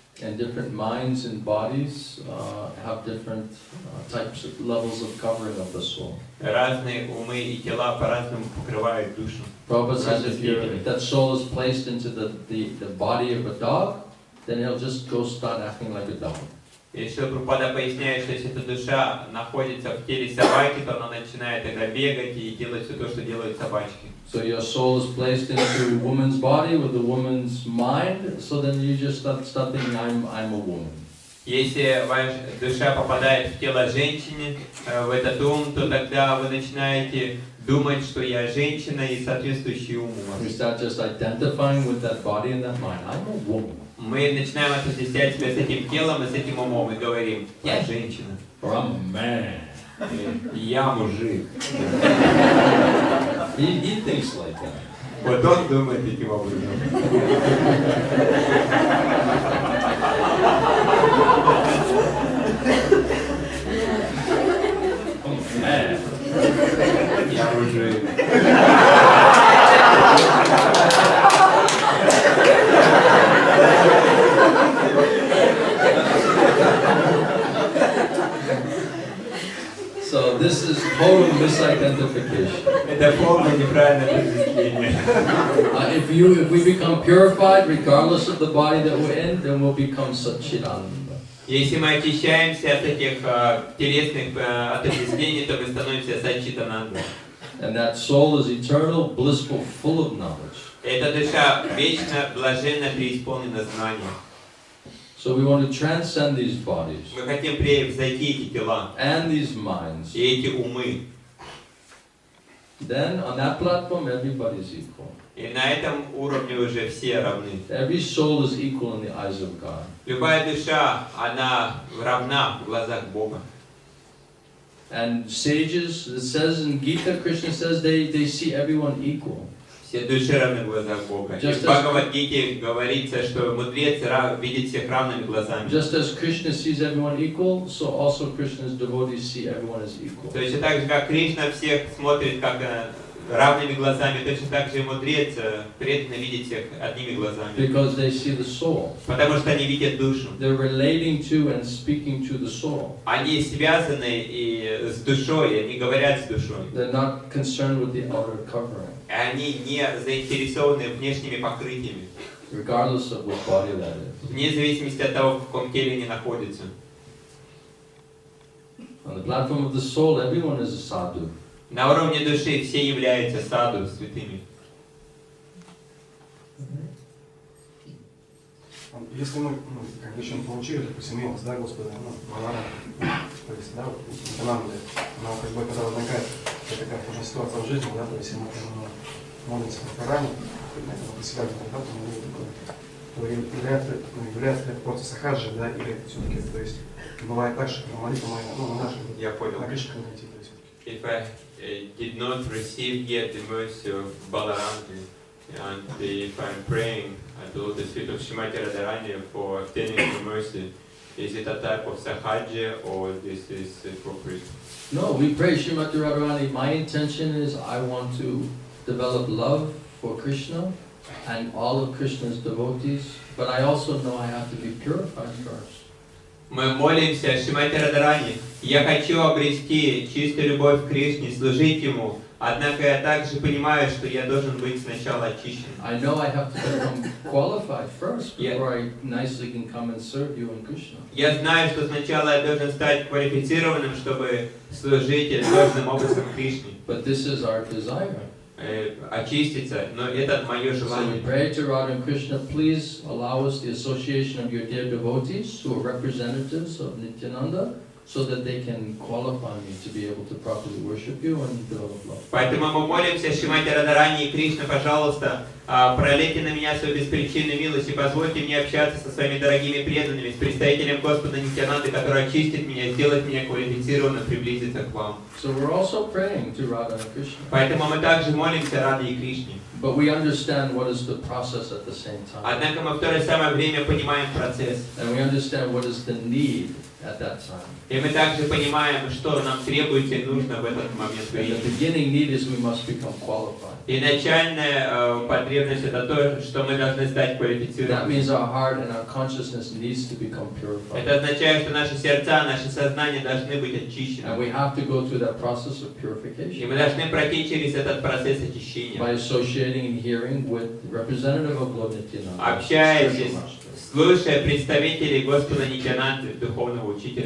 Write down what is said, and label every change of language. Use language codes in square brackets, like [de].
[en] And different minds and bodies have different types of levels of covering of the soul. [ru] Разные умы и тела по-разному покрывают душу. [en] Prabhupada says if that soul is placed into the body of a dog, then it'll just go start acting like a dog. [ru] И Шрила Прабхупада поясняет, что если эта душа находится в теле собаки, то она начинает тогда бегать и делать все то, что делают собачки. [en] So your soul is placed into a woman's body with a woman's mind, so then you just start thinking, I'm a woman. [ru] Если ваша душа попадает в тело женщины, в этот ум, то тогда вы начинаете думать, что я женщина и соответствующий ум у вас. [en] We start just identifying with that body and that mind. I'm a woman. [ru] Мы начинаем отождествлять себя с этим телом и с этим умом и говорим, я женщина. [en] Or I'm a man. [ru] Я мужик. [en] He thinks like that. [ru] Вот он думает таким образом. Я мужик. [en] So this is total misidentification. [ru] Это полное неправильное отождествление. [en] If we become purified, regardless of the body that we're in, then we'll become Satchidananda. [ru] Если мы очищаемся от этих телесных отождествлений, то мы становимся Саччитананда. [en] And that soul is eternal, blissful, full of knowledge. [ru] Эта душа вечно, блаженно преисполнена знанием. [en] So we want to transcend these bodies [ru] Мы хотим превзойти эти тела [en] and these minds. [ru] и эти умы. [en] Then on that platform, everybody is equal. [ru] И на этом уровне уже все равны. [en] Every soul is equal in the eyes of God. [ru] Любая душа, она равна в глазах Бога. [en] And sages, it says in Gita, Krishna says they see everyone equal. [ru] Все души равны в глазах Бога. И в Бхагавад-гите говорится, что мудрец видит всех равными глазами. [en] Just as Krishna sees everyone equal, so also Krishna's devotees see everyone as equal. [ru] То есть так же, как Кришна всех смотрит как равными глазами, точно так же и мудрец преданно видит всех одними глазами. [en] Because they see the soul. [ru] Потому что они видят душу. [en] They're relating to and speaking to the soul. [ru] Они связаны и с душой, они говорят с душой. [en] They're not concerned with the outer covering. [ru] И они не заинтересованы внешними покрытиями. [en] Regardless of what body that is. [ru] Вне зависимости от того, в каком теле они находятся. [en] On the platform of the soul, everyone is a sadhu. [ru] На уровне души все являются саду, святыми. Если мы, как бы еще не получили, допустим, милость, да, Господа, то есть, да, Нитянанды, но как бы когда возникает такая уже ситуация в жизни, да, то есть мы молимся в Коране, по себя, да, то является ли это просто сахаджи, да, или все-таки, то есть бывает так, что молитва моя, на нашем, на Кришна найти, то есть. [en] If I did not receive yet the mercy of Balaram, and if I'm praying to the feet of Srimati Radharani for obtaining the mercy, is it a type of sahaja or this is appropriate? No, we pray Srimati Radharani. My intention is I want to develop love for Krishna and all of Krishna's devotees, but I also know I have to be purified first. [ru] Мы молимся Шримати Радharani. Я хочу обрести чистую любовь к Кришне, служить Ему, Однако я также понимаю, что я должен быть сначала очищен. [en] I know I have to become qualified first before I nicely can come and serve you in Krishna. [ru] Я знаю, что сначала я должен стать квалифицированным, чтобы служить должным образом Кришне. [en] But this is our desire. [ru] Очиститься, но это мое [en] So we [ru] желание. [en] pray to Radha and Krishna, please allow us the association of your dear devotees who are representatives of Nityananda, so that they can qualify me to be able to properly worship you and develop love. [ru] Поэтому мы молимся, Шримати Радхарани и Кришна, пожалуйста, пролейте на меня свою беспричинную милость и позвольте мне общаться со своими дорогими преданными, с представителем Господа Нитьянанды, который очистит меня, сделает меня квалифицированным приблизиться к вам. [en] So we're also praying to Radha and Krishna. [ru] Поэтому мы также молимся Раде и Кришне. [en] But we understand what is the process at the same time. [ru] Однако мы в то же самое время понимаем процесс. [en] And we understand what is the need at that time. [ru] И мы также понимаем, что нам требуется и нужно в этот момент [en] And the [ru] времени. [en] beginning need is we must become qualified. [ru] И начальная потребность это то, что мы должны стать [en] That [ru] квалифицированными. [en] means our heart and our consciousness needs to become purified. [ru] Это означает, что наши сердца, наши сознания должны быть [en] And [ru] очищены. [en] we have to go through that process of [ru] И [en] purification [ru] мы должны пройти через этот процесс очищения. [en] by associating and hearing with representative of Lord Nityananda. [ru] Общаясь, [en] spiritual master. [ru] слушая представителей Господа Нитьянанды, духовного учителя.